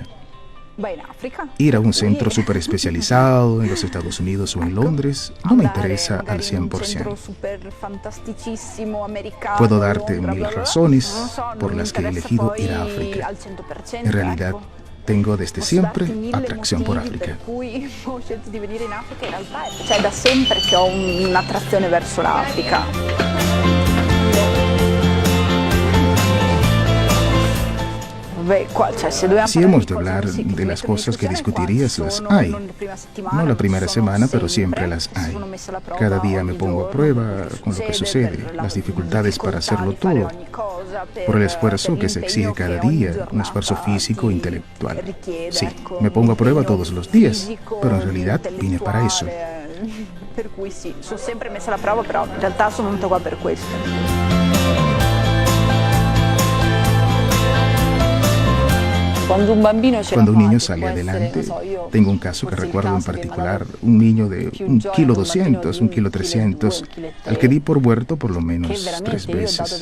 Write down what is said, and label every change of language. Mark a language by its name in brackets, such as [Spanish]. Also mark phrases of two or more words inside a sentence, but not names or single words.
[Spanish] Ir a un centro súper especializado en los Estados Unidos o en Londres no me interesa al 100%. Puedo darte 1000 razones por las que he elegido ir a África. En realidad, tengo desde siempre atracción por África. [Italian] Da sempre che ho un'attrazione verso l'Africa. [Spanish] Si hemos de hablar de las cosas que discutirías, las hay. No la primera semana, pero siempre las hay. Cada día me pongo a prueba con lo que sucede, las dificultades para hacerlo todo, por el esfuerzo que se exige cada día, un esfuerzo físico e intelectual. Sí, me pongo a prueba todos los días, pero en realidad vine para eso. [Italian] Per cui sì, sono sempre messa alla prova, però in realtà sono venuta qua per questo. [Spanish] Cuando un niño sale adelante, tengo un caso que recuerdo en particular, un niño de 1,2 kg, 1,3 kg, al que di por muerto por lo menos 3 veces.